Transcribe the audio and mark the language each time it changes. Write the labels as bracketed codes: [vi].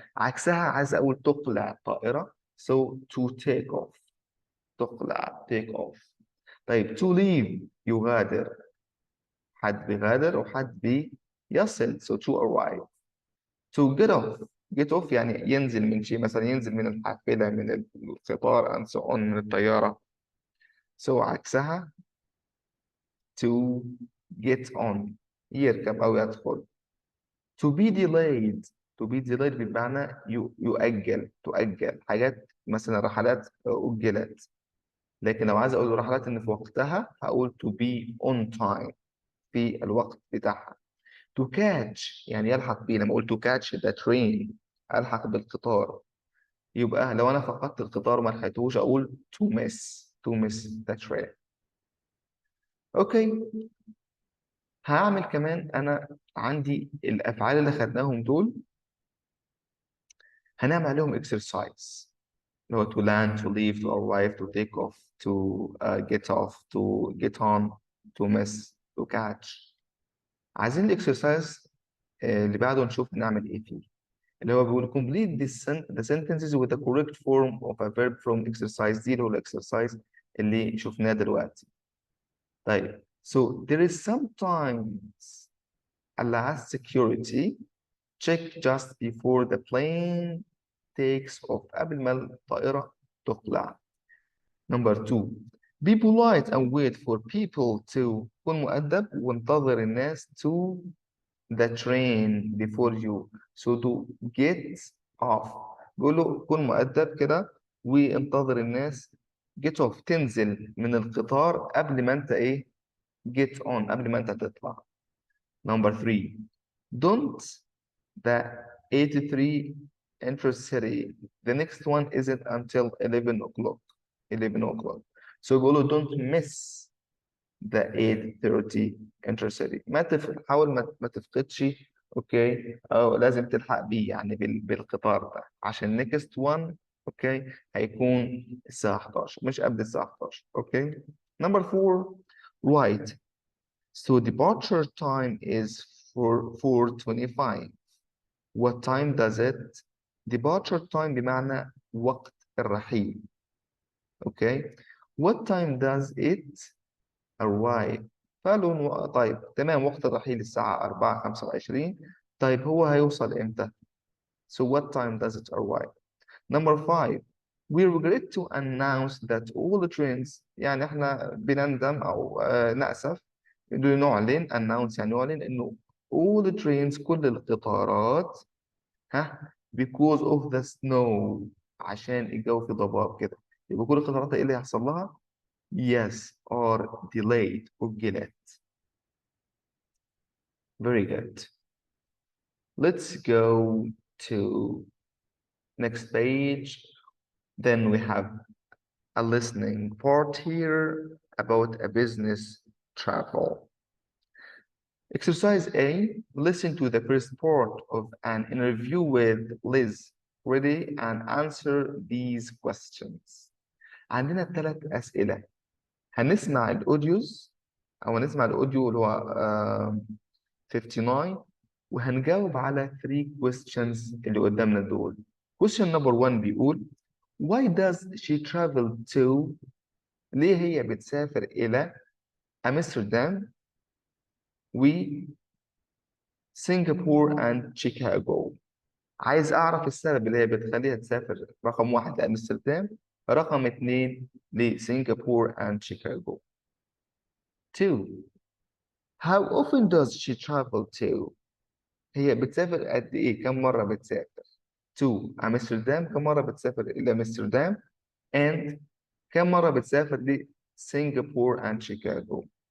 [ar] عكسها عايز أقول تقلع الطائرة [en] so to take off [ar] تقلع take off. طيب [en] to leave [ar] يغادر حد بيغادر وحد بيصل [en] so to arrive. to get off [ar] يعني ينزل من شيء مثلا ينزل من الحافلة من القطار [en] and so on [ar] من الطيارة so عكسها [en] to get on [ar] يركب أو يدخل. [en] to be delayed [ar] بمعنى تؤجل حاجات مثلا رحلات أجلت لكن لو عايز أقول رحلات إن في وقتها هقول [en] to be on time [ar] في الوقت بتاعها. to catch يعني يلحق بيه لما أقول [en] to catch the train [ar] ألحق بالقطار يبقى لو أنا فقدت القطار ما لحقتهوش أقول [en] to miss the train. [ar] أوكي هعمل كمان أنا عندي الأفعال اللي خدناهم دول هنعمل عليهم [en] exercise اللي هو to land to leave to arrive to take off to get off to get on to miss to catch. [ar] عايزين الاكسرسايز اللي بعده نشوف نعمل ايه فيه اللي هو بيقول [en] complete the sentences with the correct form of a verb from exercise [ar] دي اللي هو الاكسرسايز اللي شفناه دلوقتي. [en] طيب so there is sometimes a last security check just before the plane takes off [ar] قبل ما الطائرة تقلع. [en] number 2 be polite and wait for people to [ar] كن مؤدب وانتظر الناس [en] to the train before you so to get off [ar] بيقول له كن مؤدب كده وانتظر الناس [en] get off [ar] تنزل من القطار قبل ما انت ايه [en] get on [ar] قبل ما انت تطلع. [en] number 3 don't the 83 intercity the next one isn't until 11 o'clock so بيقولوا don't miss the 8:30 intercity [ar] حاول ما تفقدش اوكي او لازم تلحق بيه يعني بالقطار ده عشان [en] next one [ar] اوكي هيكون الساعة 11 مش قبل الساعة 11 اوكي. [en] number 4 right so departure time is 4:25 what time does it departure time [ar] بمعنى وقت الرحيل اوكي [en] what time does it arrive [ar] فقالوا طيب تمام وقت الرحيل الساعة 4:25 طيب هو هيوصل امتى [en] so what time does it arrive. number 5 we regret to announce that all the trains [ar] يعني احنا بنندم او نأسف انه نعلن announce يعني نعلن انه [en] all the trains [ar] كل القطارات [en] because of the snow [ar] عشان الجو في ضباب كده يبقى كل القطارات ايه اللي هيحصل لها [en] Yes, or delayed, [ar] أجلت. [en] Very good. Let's go to next page. Then we have a listening part here about a business travel. Exercise A, listen to the first part of an interview with Liz. Ready and answer these questions. [ar] عندنا 3 أسئلة. هنسمع الأوديوز أو هنسمع الأوديو اللي هو 59 وهنجاوب على 3 questions اللي قدامنا دول. [en] Question number 1 بيقول Why does she travel to [ar] ليه هي بتسافر إلى أمستردام وسنغافورة [en] and Chicago. [ar] عايز أعرف السبب اللي هي بتخليها تسافر رقم 1 لأمستردام رقم 2 لسنغافورة and شيكاغو. 2. [en] How often does she travel to [ar] هي بتسافر قد إيه كم مرة بتسافر to أمستردام كم مرة بتسافر إلى أمستردام and كم مرة بتسافر لسنغافورة and شيكاغو.